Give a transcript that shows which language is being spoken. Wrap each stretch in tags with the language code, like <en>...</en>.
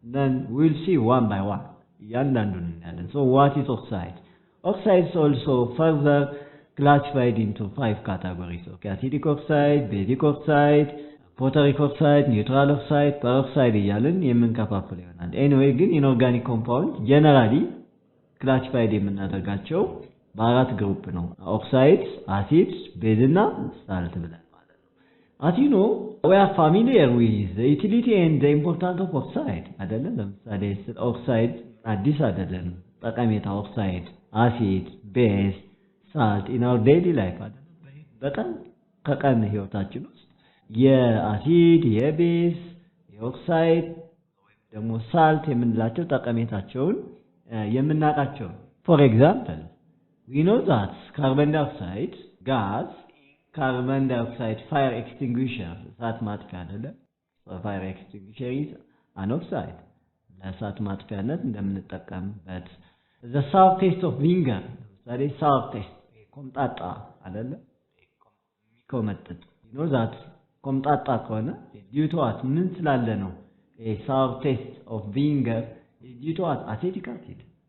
<en>Then we'll see one by one.</en> <am>እያንዳንዱን እናያለን.</am> <en>So what is oxide? Oxides also further classified into 5 categories. Acidic oxide, basic oxide,</en> <am>ፖታሪክ ኦክሳይድ፣ ኒውትራል ኦክሳይድ፣ ፐሮክሳይድ እያልን የምንከፋፍል ይሆናል። ኤኒዌይ ግን ኢንኦርጋኒክ ኮምፓውንድ ጀነራሊ ክላሲፋይድ የምናደርጋቸው በአራት ግሩፕ ነው oxides, acids, base እና salt ብለን ማለት ነው.</am> <en>As you know, we are familiar with the utility and the importance of oxide አይደለ?</en> <am>ለምሳሌ oxide አዲስ አይደለም ጠቀሜታ</am> <en>oxide, acid, base, salt in our daily life አይደለ?</en> <am>በጣም ከቀን ህይወታችን ውስጥ የአሲድ የቤዝ የኦክሳይድ ወይም ደግሞ ሳልት የምንላቸው ጠቀሜታቸውን የምናውቃቸው.</am> <en>For example, we know that carbon dioxide gas, carbon dioxide fire extinguisher,</en> <am>እሳት ማጥፊያ አይደለ?</am> <en>Fire extinguisher is an oxide.</en> <am>ለእሳት ማጥፊያነት እንደምንጠቀምበት.</am> <en>The sour taste of vinegar, ለምሳሌ sour taste</en> <am>ኮምጣጣ አይደለ? ኮመጥጥ.</am> <en>You know that ኮምጣጣ ከሆነ due to what</en> <am>ምን ስላለ ነው?</am> <en>A sour taste of vinegar is due to what? Acetic acid.</en>